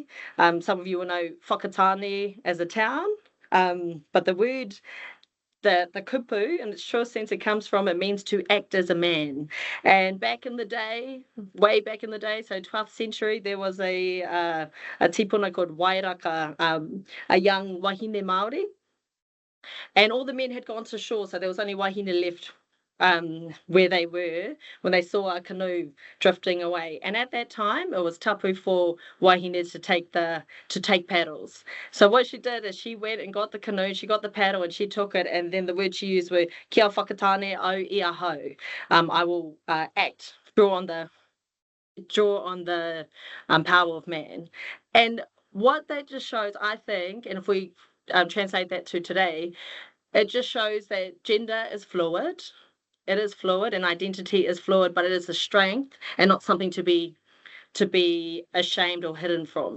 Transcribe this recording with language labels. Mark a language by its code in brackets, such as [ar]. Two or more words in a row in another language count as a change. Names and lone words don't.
[en] Some of you will know Whakatane as a town, but the word, the kupu, in its true sense, it comes from, it means to act as a man. And back in the day, way back in the day, so 12th century, there was a tipuna called Wairaka, a young [mi] wahine Māori, [en] and all the men had gone to shore, so there was only wahine left where they were when they saw a canoe drifting away. And at that time, it was tapu for wahines to take paddles. So what she did is she went and got the canoe, she got the paddle, and she took it, and then the words she used were [mi] kia whakatane au ia ho. [en] I will act, draw on the power of man. And what that just shows, I think, and if we translate that to today, it just shows that gender is fluid. It is fluid, and identity is fluid, but it is a strength and not something to be ashamed or hidden from.